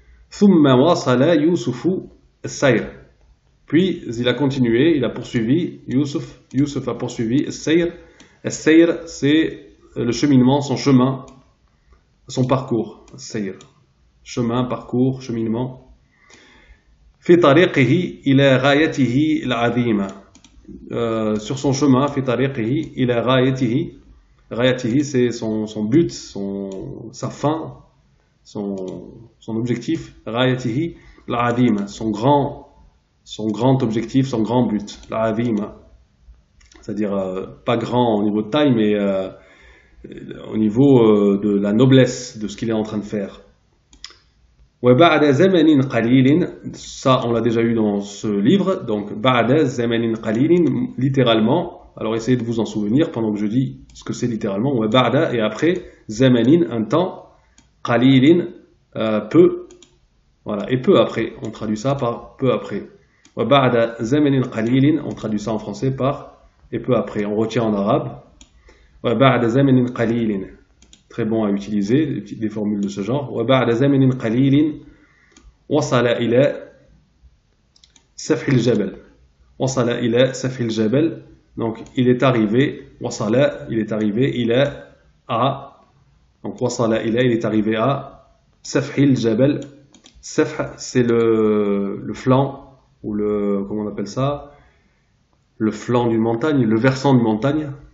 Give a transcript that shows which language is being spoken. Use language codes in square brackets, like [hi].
[ar] Thumma wasala Yusufu as-sayr. [fr] Puis il a continué, il a poursuivi, Youssouf a poursuivi As-Sayr. As-Sayr, c'est le cheminement, son chemin, son parcours. As-Sayr. Chemin, parcours, cheminement. [ar] في طريقه إلى غايته العظيمة. [fr] Sur son chemin, [ar] في طريقه إلى غايته. [fr] غايته, c'est son but, sa fin, son objectif. [ar] غايته العظيمة, [fr] son grand objectif, son grand but. العظيمة, c'est-à-dire pas grand au niveau de taille, mais au niveau de la noblesse de ce qu'il est en train de faire. [ar] وبعد زمن قليل, [fr] ça on l'a déjà eu dans ce livre, donc بعد زمن قليل, littéralement, alors essayez de vous en souvenir pendant que je dis ce que c'est littéralement, وبعد, et après, زمن, un temps, قليل, peu, voilà, et peu après, on traduit ça par peu après. [ar] وبعد زمن قليل, [fr] on traduit ça en français par et peu après, on retient en arabe. [ar] وبعد زمن قليل, [fr] très bon à utiliser, des formules de ce genre. [ar] وبعد زمن قليل وصل إلى سفح الجبل. وصل إلى سفح الجبل. [fr] Donc il est arrivé, وصل, il est arrivé, إلى à, donc وصل إلى, il est arrivé à [ar] سفح الجبل. [fr] سفح, c'est le flanc, ou le, comment on appelle ça, le flanc d'une montagne, le versant d'une montagne.